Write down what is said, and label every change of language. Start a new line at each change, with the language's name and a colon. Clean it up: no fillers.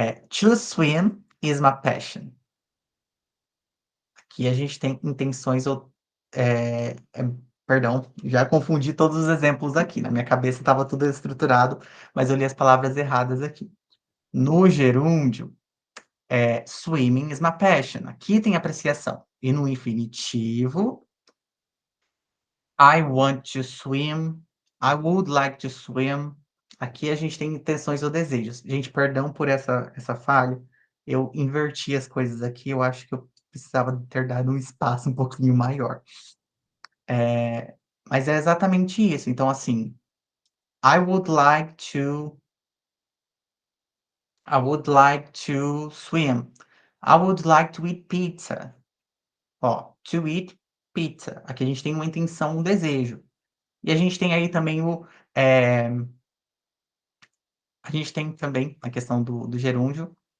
English: To swim is my passion.
Portuguese: Aqui a gente tem intenções perdão, já confundi todos os exemplos aqui, na minha cabeça estava tudo estruturado, mas eu li as palavras erradas aqui. No gerúndio,
English: swimming is my passion,
Portuguese: aqui tem apreciação. E no infinitivo,
English: I want to swim, I would like to swim.
Portuguese: Aqui a gente tem intenções ou desejos. Gente, perdão por essa falha, eu inverti as coisas aqui, eu acho que eu precisava ter dado um espaço um pouquinho maior. Mas é exatamente isso, então assim,
English: I would like to I would like to swim. I would like to eat pizza. Ó, to eat pizza.
Portuguese: Aqui a gente tem uma intenção, um desejo. E a gente tem aí também eh, a gente tem também a questão do gerúndio.